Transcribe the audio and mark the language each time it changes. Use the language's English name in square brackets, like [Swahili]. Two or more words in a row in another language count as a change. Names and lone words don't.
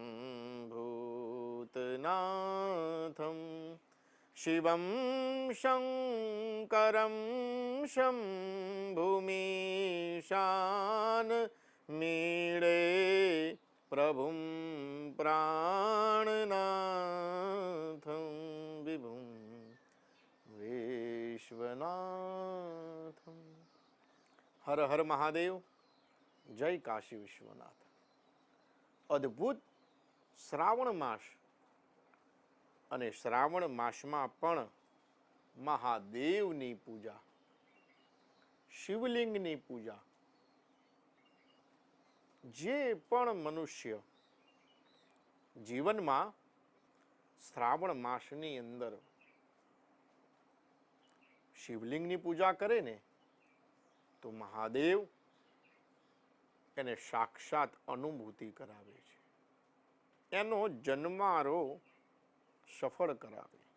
[Sanskrit] भूतनाथं शिवं शङ्करं शम्भुमीशान मीडे प्रभुं प्राणनाथं विभुं विश्वनाथं। [Hindi] हर हर महादेव, जय काशी विश्वनाथ। [Gujarati] અદ્ભુત શ્રાવણ માસ અને શ્રાવણ માસમાં પણ મહાદેવની પૂજા, શિવલિંગની પૂજા જે પણ મનુષ્ય જીવનમાં શ્રાવણ માસની અંદર શિવલિંગની પૂજા કરે ને તો મહાદેવ એને સાક્ષાત અનુભૂતિ કરાવે છે, એનો જન્મારો સફળ કરાવે।